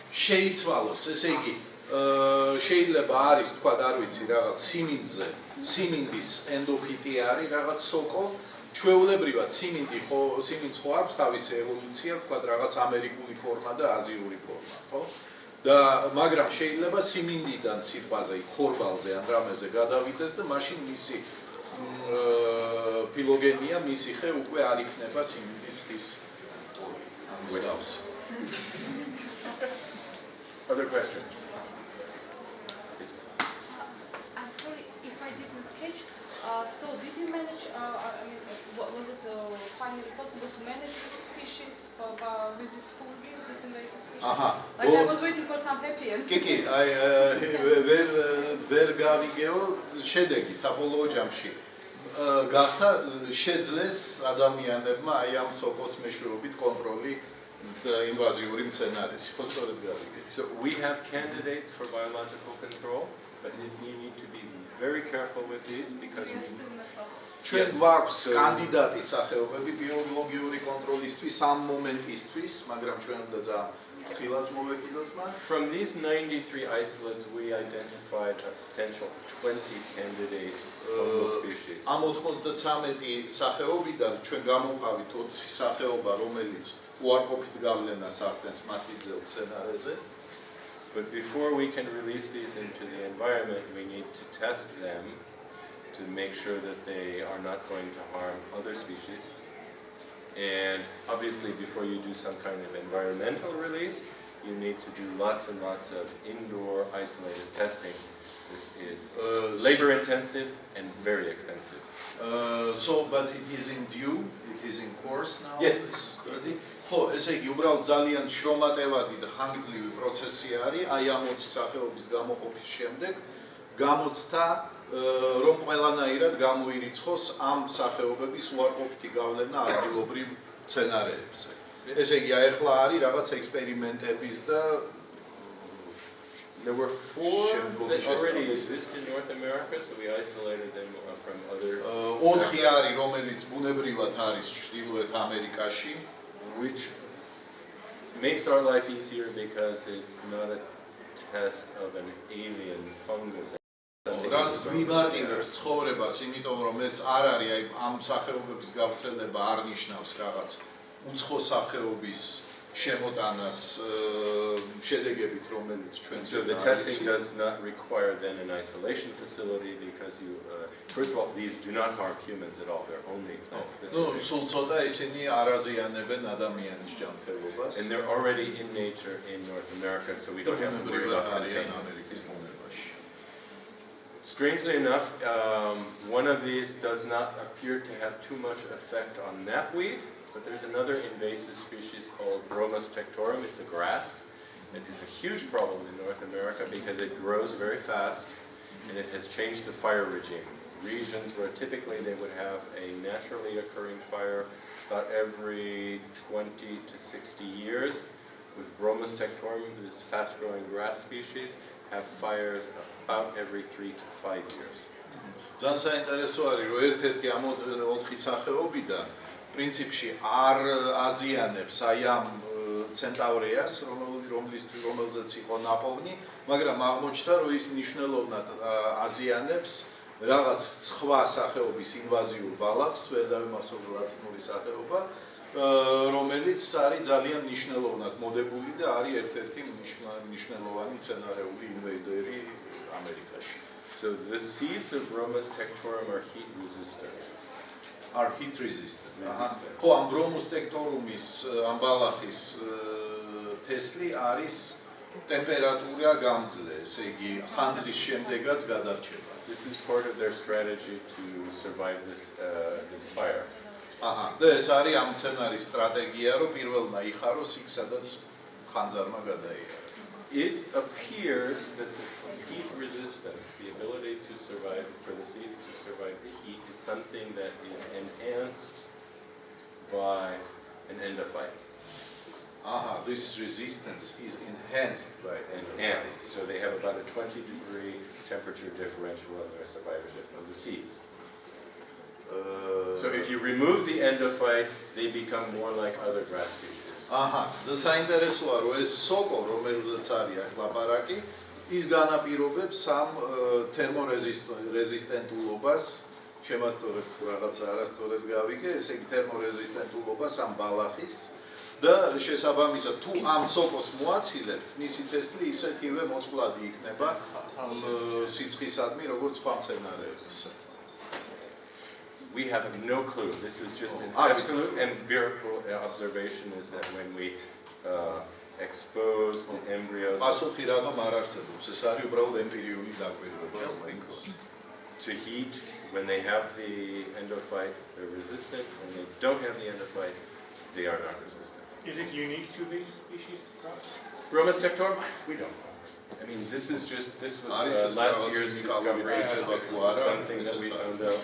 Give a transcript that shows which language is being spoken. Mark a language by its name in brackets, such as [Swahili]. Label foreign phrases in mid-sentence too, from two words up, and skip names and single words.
[Georgian] შეიცვალოს, ესე იგი შეიძლება არის თქვა არ ვიცი რაღაც სიმინდის ენდოფიტი არის რაღაც სოკო, ჩვეულებრივად სიმინდს ხო აქვს თავისი ევოლუცია, თქვა რაღაც ამერიკული ფორმა და აზიური ფორმა, ხო? და მაგრამ შეიძლება სიმინდიდან სიტყვაზე ხორბალზე ან რამეზე გადავიდეს და მაშინ მისი ფილოგენია, მისი ხე უკვე არ იქნება სიმინდის ხის [English] Other questions? Yes. I'm sorry if I didn't catch. So did you manage? Was it finally possible to manage this species with this fungi, this invasive species? Like I was waiting for some happy end. [Georgian] კი, ვერ გავიგეო შედეგი საბოლოო ჯამში. გახდა შეძლეს ადამიანებმა აი ამ სოკოს მეშვეობით კონტროლი ინვაზიური მცენარეში. ხო სწორედ გავიგე. [English] So we have candidates for biological control, but you need to be very careful with these because We are still in the process. [Georgian] ჩვენ გვაქვს კანდიდატი სახეობები ბიოლოგიური კონტროლისთვის ამ მომენტისთვის, მაგრამ ჩვენ უნდა ძალიან ხილად მოვეკიდოთ მათ. [English] from these 93 isolates we identified a potential 20 candidate fungal species. [Georgian] ამ 93 სახეობიდან ჩვენ გამოვყავით 20 სახეობა, რომელიც უარყოფით გავლენას ახდენს მასპინძელ მცენარეზე. [English] But before we can release these into the environment, we need to test them to make sure that they are not going to harm other species. And obviously, before you do some kind of environmental release, you need to do lots and lots of indoor isolated testing. This is labor intensive and very expensive. But it is in due, it is in course now. Yes. This study. [Georgian] ხო, ესე იგი უბრალოდ ძალიან შრომატევადი და ხანგრძლივი პროცესი არის, აი ამ 20 სახეობის გამოყოფის შემდეგ გამოცდა რომ ყველანაირად გამოირიცხოს ამ სახეობების უარყოფითი გავლენა ადგილობრივ მცენარეებზე. ესე იგი, აი ახლა არის რაღაც ექსპერიმენტების და [English] There were 4 that already exist in North America, so we isolated them from other. [Georgian] 4 არის, რომელიც ბუნებრივად არის ჩრდილოეთ ამერიკაში. [English] Which makes our life easier because it's not a test of an alien fungus. [Georgian] რაც გვიმარტივებს ცხოვრებას, იმიტომ რომ ეს არ არის აი ამ სახეობების გავრცელება არ ნიშნავს რაღაც უცხო სახეობის შემოტანას შედეგებით, რომელიც ჩვენ [English] So the testing does not require then an isolation facility because you first of all these do not harm humans at all, they're only plant specific. [Georgian] სულ ცოტა ისინი არ აზიანებენ ადამიანის ჯანმრთელობას. [English] And they're already in nature in North America, so we don't have to worry about containment. [Georgian] ამერიკის ბუნებაში. [English] Strangely enough, one of these does not appear to have too much effect on knapweed, but there's another invasive species called Bromus tectorum. It's a grass. It is a huge problem in North America because it grows very fast and it has changed the fire regime. Regions where typically they would have a naturally occurring fire about every 20 to 60 years. With Bromus tectorum, this fast-growing grass species, have fires about every 3 to 5 years. [Georgian] ძალიან საინტერესო არის, რომ ერთ-ერთი ამ 4 სახეობიდან პრინციპში არ აზიანებს აი ამ ცენტავრეას, რომელზეც იყო ნაპოვნი, მაგრამ აღმოჩნდა, რომ ის მნიშვნელოვნად აზიანებს რაღაც სხვა სახეობის ინვაზიურ ბალახს, ვერ დავიმახსოვრ ლათინური სახეობა, რომელიც არის ძალიან მნიშვნელოვნად მოდებული და არის ერთ-ერთი მნიშვნელოვანი მცენარეული ინვადერი ამერიკაში. [English] So the seeds of Bromus tectorum are heat resistant. Are heat resistant. [Georgian] ხო, ამ Bromus tectorumის ამ ბალახის თესლი არის ტემპერატურა გამძლე, ესე იგი ხანძრის შემდეგაც გადარჩება. [English] This is part of their strategy to survive this fire. [Georgian] და ეს არის ამ მცენარის სტრატეგია, რომ პირველმა იხაროს იქ, სადაც ხანძარმა გადაიარა. [English] It appears that the heat resistance, the ability to survive, for the seeds to survive the heat, is something that is enhanced by an endophyte. This resistance is enhanced by Enhanced, so they have about a 20-degree temperature differential in their survivorship of the seeds. So if you remove the endophyte, they become more like other grass species. [Georgian] საინტერესოა, რომ ეს სოკო, რომელზეც არის აქ ლაპარაკი, ის განაპირობებს ამ თერმორეზისტენტულობას, შემასწორებ თუ რაღაცა არასწორად გავიგე, ესე იგი თერმორეზისტენტულობას ამ ბალახის და შესაბამისად თუ ამ სოკოს მოაცილებთ, მისი თესლი ისეთივე მოწყვლადი იქნება სიცხისადმი, როგორც სხვა მცენარეებისა. [English] We have no clue. This is just an absolute empirical observation is that when we expose the embryos [Georgian] პასუხი რატომ არ არსებობს? ეს არის უბრალოდ ემპირიული დაკვირვება, რომელიც [English] to heat, when they have the endophyte, they're resistant. When they don't have the endophyte, they are not resistant. Is it unique to these species? Bromistectorum? We don't know. I mean, this was last year's discovery, something that we found out.